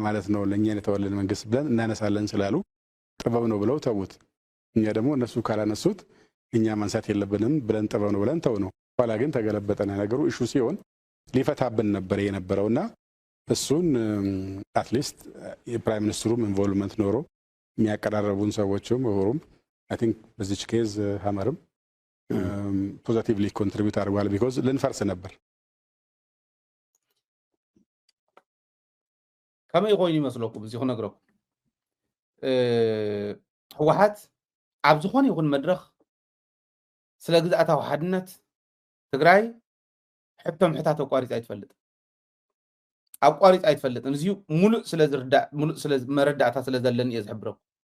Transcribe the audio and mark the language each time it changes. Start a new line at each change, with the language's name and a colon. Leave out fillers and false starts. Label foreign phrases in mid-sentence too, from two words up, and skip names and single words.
Amharic: ማለት ነው ለኛ የተወለደ መንግስት ብለን እናነሳለን ስላሉ ጥበብ ነው ብለው ተውት እኛ ደግሞ እነሱ ካላነሱት እኛ ማንሳት የለብንም ብለን ጥበብ ነው ብለን ተው ነው ኋላ ግን ተገለበጠና ነገሩ ኢሹ ሲሆን ሊፈታብን ነበር የነበረውና እሱን አትሊስት የፕራይም ሚኒስትሩም ኢንቮልቭመንት ኖሮ የሚያቀራረቡን ሰዎችም ወሩም
English: I think
Amharic: በዚች ኬዝ ሀመርም
English: positively contribute
Amharic: አድርጓል ቢኮዝ ልንፈርስ ነበር
Tigrinya: ከመይ ኮይኑ ይመስለኩም እዚ ክነግረኩም ህወሓት ኣብ ዝኾነ ይኹን መድረኽ ስለ ግዝኣታዊ ሓድነት ትግራይ ሕቶም ሕታት ኣቋሪፅ ኣይትፈልጥ ኣቋሪፅ ኣይትፈልጥን እዚኡ ሙሉእ ስለ ዝርዳእ ሙሉእ ስለ መረዳእታ ስለ ዘለኒ እየ ዝሕብረኩም